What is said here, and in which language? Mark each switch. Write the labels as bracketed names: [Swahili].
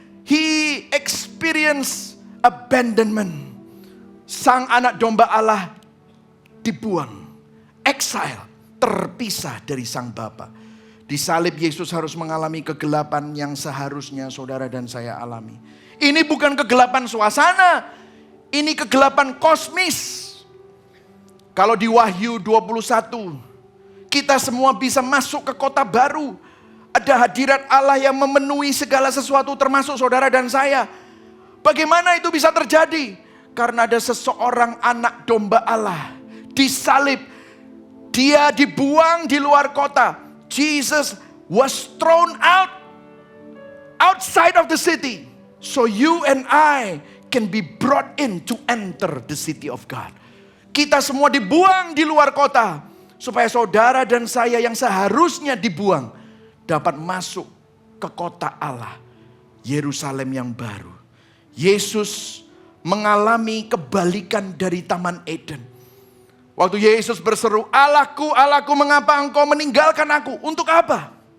[English] He experienced abandonment. [Indonesian] Sang Anak Domba Allah dibuang, exile, terpisah dari Sang Bapa. Di salib Yesus harus mengalami kegelapan yang seharusnya saudara dan saya alami. Ini bukan kegelapan suasana, ini kegelapan kosmis. Kalau di Wahyu 21, kita semua bisa masuk ke kota baru. Ada hadirat Allah yang memenuhi segala sesuatu termasuk saudara dan saya. Bagaimana itu bisa terjadi? Karena ada seseorang anak domba Allah disalib. Dia dibuang di luar kota. [English] Jesus was thrown outside of the city. So you and I can be brought in to enter the city of God. [Indonesian] Kita semua dibuang di luar kota. Supaya saudara dan saya yang seharusnya dibuang dapat masuk ke kota Allah, Yerusalem yang baru. Yesus mengalami kebalikan dari Taman Eden. Waktu Yesus berseru, Allahku, Allahku, mengapa engkau meninggalkan aku? Untuk apa?